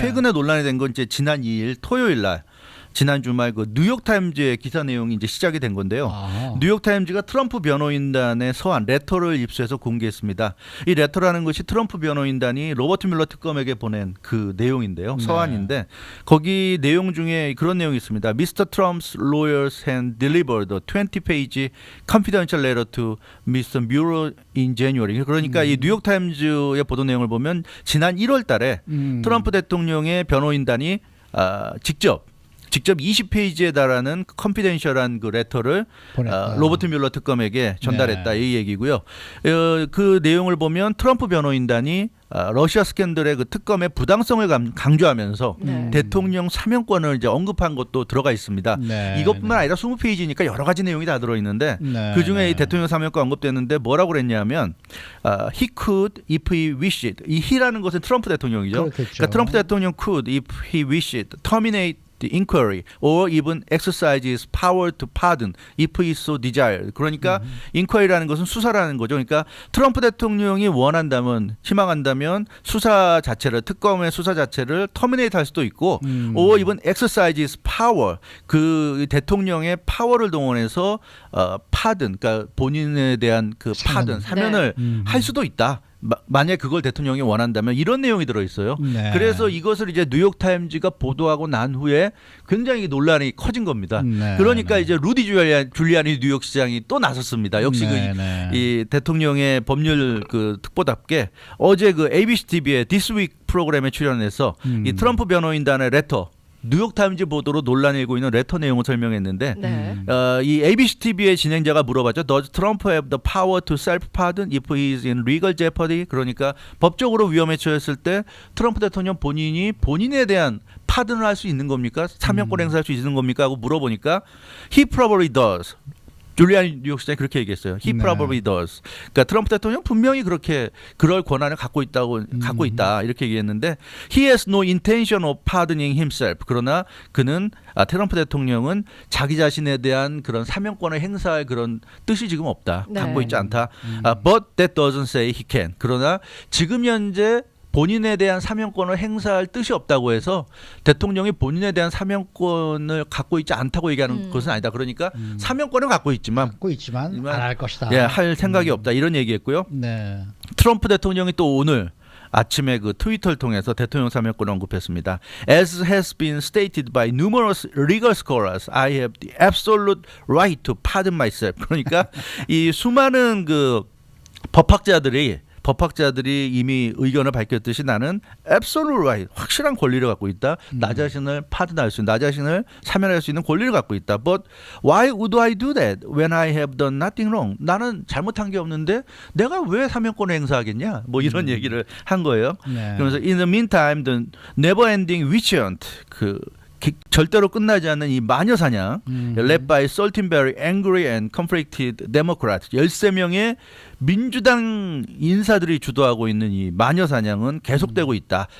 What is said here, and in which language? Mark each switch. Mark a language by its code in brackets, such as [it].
[ko] 최근에 논란이 된 건 이제 지난 2일 토요일 날 지난 주말 그 뉴욕 타임즈의 기사 내용이 이제 시작이 된 건데요. 뉴욕 타임즈가 트럼프 변호인단의 서한 레터를 입수해서 공개했습니다. 이 레터라는 것이 트럼프 변호인단이 로버트 뮬러 특검에게 보낸 그 내용인데요. 네. 서한인데 거기 내용 중에 그런 내용이 있습니다. [en] Mr. Trump's lawyers had delivered a 20-page confidential letter to Mr. Mueller in January. [ko] 그러니까 이 뉴욕 타임즈의 보도 내용을 보면 지난 1월 달에 트럼프 대통령의 변호인단이 직접 20페이지에 달하는 컨피덴셜한 그 레터를 로버트 뮬러 특검에게 전달했다. 네. 이 얘기고요. 그 내용을 보면 트럼프 변호인단이 러시아 스캔들의 그 특검의 부당성을 강조하면서 대통령 사면권을 이제 언급한 것도 들어가 있습니다. 네. 이것뿐만 아니라 20페이지니까 여러 가지 내용이 다 들어있는데 네. 그중에 이 대통령 사면권 언급되는데 뭐라고 그랬냐면 [en] he could if he wished. [ko] 이 he라는 것은 트럼프 대통령이죠. 그렇겠죠. 그러니까 트럼프 대통령 [en] could if he wished terminate the inquiry or even exercise his power to pardon if he so desired. [ko] 그러니까 inquiry라는 것은 수사라는 거죠. 그러니까 트럼프 대통령이 원한다면 희망한다면 수사 자체를 특검의 수사 자체를 터미네이트 할 수도 있고 [en] or even exercise his power [ko] 그 대통령의 파워를 동원해서 pardon 그러니까 본인에 대한 그 pardon 사면을 할 수도 있다. 만약 그걸 대통령이 원한다면 이런 내용이 들어있어요. 네. 그래서 이것을 이제 뉴욕타임즈가 보도하고 난 후에 굉장히 논란이 커진 겁니다. 네. 그러니까 이제 루디 줄리아니 뉴욕시장이 또 나섰습니다. 역시 네. 이 대통령의 법률 그 특보답게 어제 그 ABC TV의 This Week 프로그램에 출연해서 이 트럼프 변호인단의 레터 뉴욕타임즈 보도로 논란이 일고 있는 레터 내용을 설명했는데 이 ABC TV의 진행자가 물어봤죠. [en] Does Trump have the power to self-pardon if he is in legal jeopardy? [ko] 그러니까 법적으로 위험에 처했을 때 트럼프 대통령 본인이 본인에 대한 파든을 할 수 있는 겁니까? 사면권 행사할 수 있는 겁니까? 하고 물어보니까 [en] He probably does. [ko] 줄리아니 뉴욕시장이 그렇게 얘기했어요. [en] He probably does. [ko] 그러니까 트럼프 대통령 분명히 그렇게 그럴 권한을 갖고 있다 이렇게 얘기했는데 [en] He has no intention of pardoning himself. [ko] 그러나 그는 트럼프 대통령은 자기 자신에 대한 그런 사면권을 행사할 그런 뜻이 지금 없다. 네. 갖고 있지 않다. [en] But that doesn't say he can. [ko] 그러나 지금 현재 본인에 대한 사면권을 행사할 뜻이 없다고 해서 대통령이 본인에 대한 사면권을 갖고 있지 않다고 얘기하는 것은 아니다. 그러니까 사면권을 갖고 있지만 안 할 것이다. 예, 할 생각이 없다. 이런 얘기했고요. 네. 트럼프 대통령이 또 오늘 아침에 그 트위터를 통해서 대통령 사면권을 언급했습니다. [en] As has been stated by numerous legal scholars, I have the absolute right to pardon myself. [ko] 그러니까 이 수많은 그 법학자들이 이미 의견을 밝혔듯이 나는 [en] absolute right, [ko] 확실한 권리를 갖고 있다. 나 자신을 파든할 수 있는, 나 자신을 사면할 수 있는 권리를 갖고 있다. [en] But why would I do that when I have done nothing wrong? [ko] 나는 잘못한 게 없는데 내가 왜 사면권을 행사하겠냐? 뭐 이런 얘기를 한 거예요. 네. [en] 그러면서 in the meantime, the never-ending vigilant, [ko] 절대로 끝나지 않는 이 마녀 사냥, [en] led by Stoltenberg, angry and conflicted Democrats, [ko] 13명의 민주당 인사들이 주도하고 있는 이 마녀 사냥은 계속되고 있다.